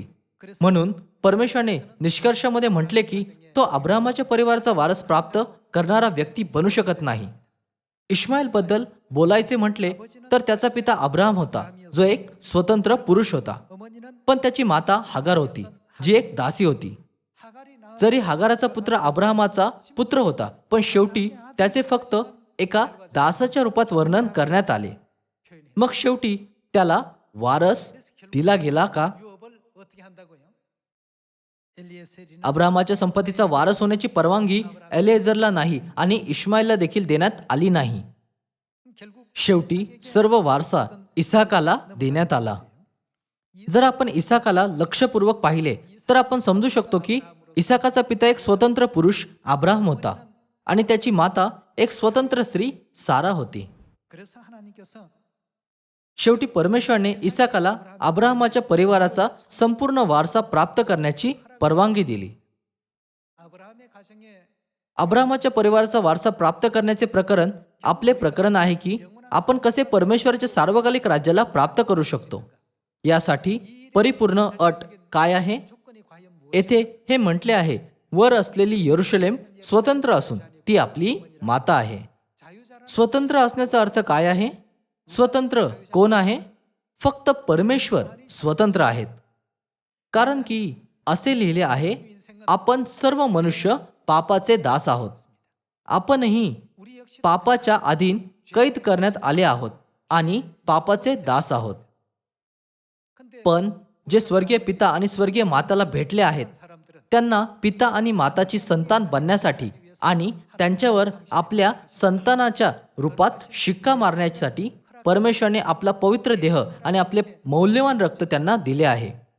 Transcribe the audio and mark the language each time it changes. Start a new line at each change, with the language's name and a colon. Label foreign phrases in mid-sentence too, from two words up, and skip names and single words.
Marathi: म्हणून परमेश्वराने निष्कर्षामध्ये म्हटले की तो अब्राहमाच्या परिवाराचा वारस प्राप्त करणारा व्यक्ती बनू शकत नाही. इश्माईल बद्दल बोलायचे म्हटले तर त्याचा पिता अब्राहम होता, जो एक स्वतंत्र पुरुष होता.
Korean: 어머니는
Marathi: पण त्याची माता हागार होती, जी एक दासी होती.
Korean: 하갈이 낳은
Marathi: जरी हागाराचा पुत्र अब्राहमाचा पुत्र होता, पण शेवटी त्याचे फक्त एका दासाच्या रूपात वर्णन करण्यात आले. मग शेवटी त्याला वारस दिला गेला का?
Korean: 유업을 어떻게 한다고요? 엘리에셀이는
Marathi: अब्राहमाच्या संपत्तीचा वारस होण्याची परवानगी एलिएझरला नाही आणि इश्माईलला देखील देण्यात आली नाही.
Korean: 결국
Marathi: शेवटी सर्व वारसा इसाकाला देण्यात आला. जर आपण इसाकाला लक्षपूर्वक पाहिले तर आपण समजू शकतो की इसाकाचा पिता एक स्वतंत्र पुरुष अब्राहम होता आणि त्याची माता एक स्वतंत्र स्त्री सारा होती.
Korean: 그래서 하나님께서
Marathi: शेवटी परमेश्वराने इसाकाला अब्राहमाच्या परिवाराचा संपूर्ण वारसा प्राप्त करण्याची परवानगी दिली.
Korean: 아브라함의 가정에
Marathi: अब्राहमाच्या परिवाराचा वारसा प्राप्त करण्याचे प्रकरण आपले प्रकरण आहे की आपण कसे परमेश्वराच्या सार्वकालिक राज्याला प्राप्त करू शकतो. यासाठी परिपूर्ण अट काय आहे?
Korean: 조건이 과연 무엇?
Marathi: येथे हे म्हटले आहे, वर असलेली यरुशलेम स्वतंत्र असून ती आपली माता आहे.
Korean: 자유자라
Marathi: स्वतंत्र असण्याचा अर्थ काय आहे? स्वतंत्र कोण आहे? फक्त परमेश्वर स्वतंत्र आहेत. कारण की असे लिहिले आहे, आपण सर्व मनुष्य पापाचे दास आहोत. आपणही
Korean: 우리 역시
Marathi: पापाच्या अधीन कैद करण्यात आले आहोत आणि पापाचे दास आहोत.
Korean: 근데
Marathi: पण जे स्वर्गीय पिता आणि स्वर्गीय माताला भेटले आहेत,
Korean: 사람들은
Marathi: त्यांना पिता आणि माताची संतान बनण्यासाठी आणि त्यांच्यावर आपल्या संतानाच्या रूपात शिक्का मारण्यासाठी परमेश्वराने आपला पवित्र देह आणि आपले मौल्यवान रक्त त्यांना दिले आहे.